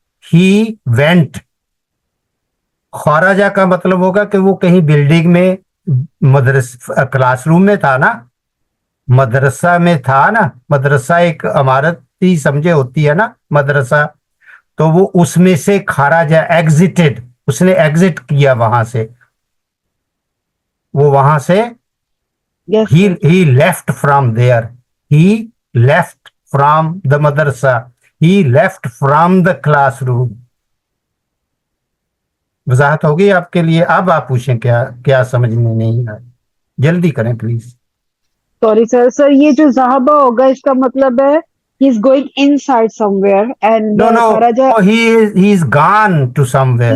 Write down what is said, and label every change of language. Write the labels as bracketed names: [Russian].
[English] he went, [Hindi] खराजा का मतलब होगा कि वो कहीं बिल्डिंग में क्लासरूम में था ना, मदरसा में था ना, मदरसा एक इमारत ही समझे होती है ना मदरसा, तो वो उसमें से खराजा एग्जिटेड, उसने एग्जिट किया वहां से, वो वहां से [English] Yes, he sir. he left from there, he left from the madrasa, he left from the classroom. [Hindi] वजाहत हो गई आपके लिए? अब आप पूछें क्या क्या समझ में नहीं आया, जल्दी करें प्लीज। [English] Sorry, sir. [Hindi] Sir, ये जो ज़हाबा होगा इसका मतलब है [English] he's going inside somewhere and No, no, [Arabic] Kharaja [English] oh, he's gone to somewhere,